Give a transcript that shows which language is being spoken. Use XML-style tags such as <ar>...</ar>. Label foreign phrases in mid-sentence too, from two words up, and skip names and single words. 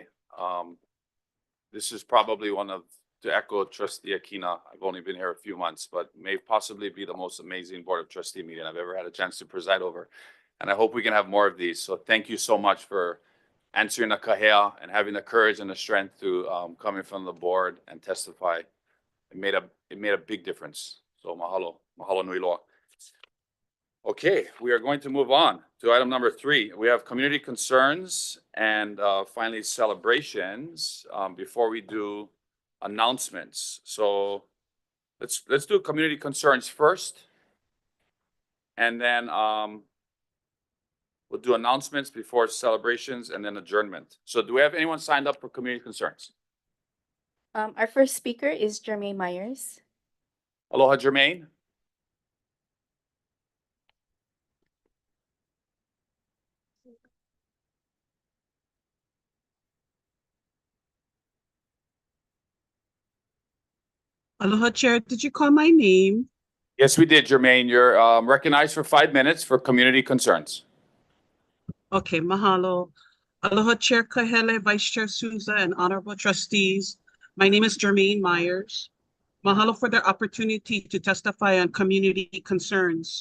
<en>This is probably one of, to echo Trustee Aquina, I've only been here a few months, but may possibly be the most amazing Board of Trustee meeting I've ever had a chance to preside over. And I hope we can have more of these. So thank you so much for answering the kahea and having the courage and the strength to come in front of the board and testify. It made a big difference. So mahalo,</en> <haw>mahalo nui loa.</haw> <en>Okay, we are going to move on to item number 3. We have community concerns and finally celebrations before we do announcements. So let's do community concerns first, and then we'll do announcements before celebrations and then adjournment. So do we have anyone signed up for community concerns? Our first speaker is Jermaine Myers. Aloha, Jermaine. Aloha, Chair. Did you call my name? Yes, we did, Jermaine. You're recognized for 5 minutes for community concerns. Okay, mahalo. Aloha, Chair Kahele, Vice Chair Souza, and honorable trustees. My name is Jermaine Myers. Mahalo for the opportunity to testify on community concerns.</en>